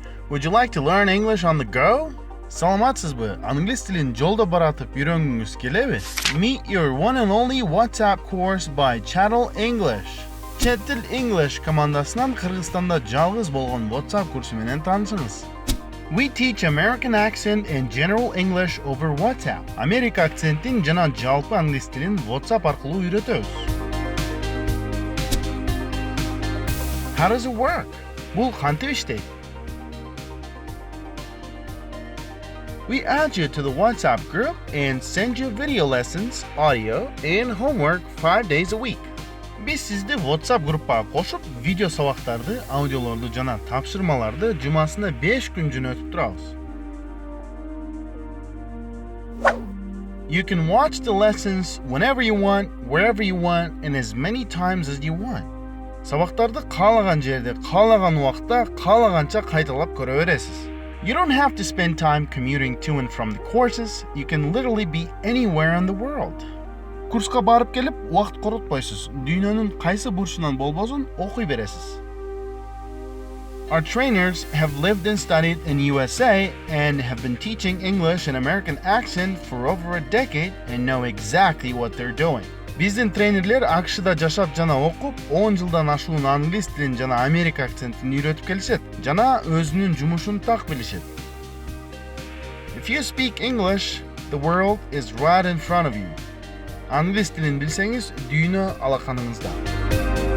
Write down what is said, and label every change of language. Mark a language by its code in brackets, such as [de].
[en] Would you like to learn English on the go? [ky] Саламатсызбы? Англис тилин жолдо баратып үйрөнгүңүз келеби? [en] Meet your one and only WhatsApp course by Channel English. [ky] Чет тил English командасынан Кыргызстанда жалгыз болгон WhatsApp курсу менен таанышыңыз. [en] We teach American accent and general English over WhatsApp. [ky] Америка акцентин жана жалпы англис тилин WhatsApp аркылуу үйрөтөбүз. [en] How does it work? [ky] Бул кантип иштейт? [en] We add you to the WhatsApp group and send you video lessons, audio, and homework 5 days a week. [ky] Biz sizdi WhatsApp группага кошуп, видео сабактарды, аудиолорду жана тапшырмаларды жумасына 5 күн жөнөтүп турабыз. [en] You can watch the lessons whenever you want, wherever you want, and as many times as you want. [ky] Сабактарды каалаган жерде, каалаган убакта, каалаганча кайталап көрө бересиз. [en] You don't have to spend time commuting to and from the courses. You can literally be anywhere in the world. [ky] Курска барып келип, убакыт коротпойсуз. Дүйнөнүн кайсы бурчунан болбосун окуй бересиз. [en] Our trainers have lived and studied in USA and have been teaching English and American accent for over a decade and know exactly what they're doing. [ky] Биздин тренерлер АКШда жашап жана окуп, 10 жылдан ашуун англис тилин жана Америка акцентин үйрөтүп келишет, жана өзүнүн жумушун так билишет. [en] If you speak English, the world is right in front of you. [ky] Англис тилин билсеңиз, дүйнө алаканыңызда.